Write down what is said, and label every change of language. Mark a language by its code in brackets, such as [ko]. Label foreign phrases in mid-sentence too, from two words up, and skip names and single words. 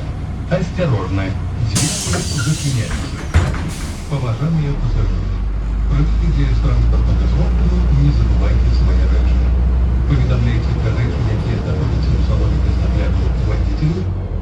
[ru] Осторожно, двери зачиняются. Поважаемые пассажиры, при выходе [uk] з транспортного засобу [ru] не забывайте свои речі. [uk] Повідомляйте про речі, які знаходяться у салоні без нагляду водителю